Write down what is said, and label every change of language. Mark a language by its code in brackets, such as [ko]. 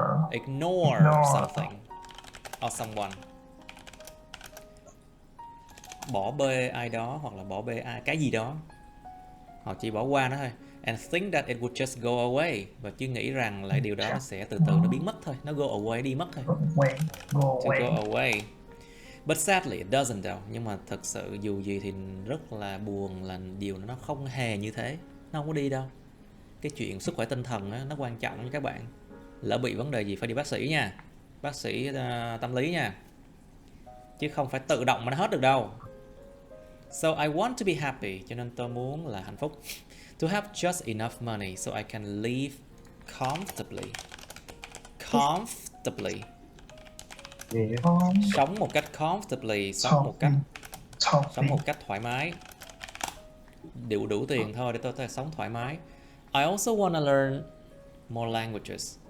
[en] Ignore something or someone. [vi] Bỏ bê ai đó hoặc là bỏ bê ai cái gì đó. Họ chỉ bỏ qua nó thôi. [en] And think that it would just go away. [vi] Và chứ nghĩ rằng lại điều đó nó sẽ từ từ nó biến mất thôi. Nó go away, đi mất thôi. [en] To go away. But sadly it doesn't though. [vi] Nhưng mà thật sự dù gì thì rất là buồn là điều nó không hề như thế. Nó không có đi đâu. Cái chuyện sức khỏe tinh thần á, nó quan trọng nha các bạn. Lỡ bị vấn đề gì phải đi bác sĩ nha. Bác sĩ tâm lý nha. Chứ không phải tự động mà nó hết được đâu. [en] So I want to be happy. [vi] Cho nên tôi muốn là hạnh phúc. [en] To have just enough money so I can live comfortably. Comfortably. [vi] Sống một cách comfortably. Sống một cách thoải mái. Đủ tiền thôi để tôi sống thoải mái. [en] I also want to learn more languages.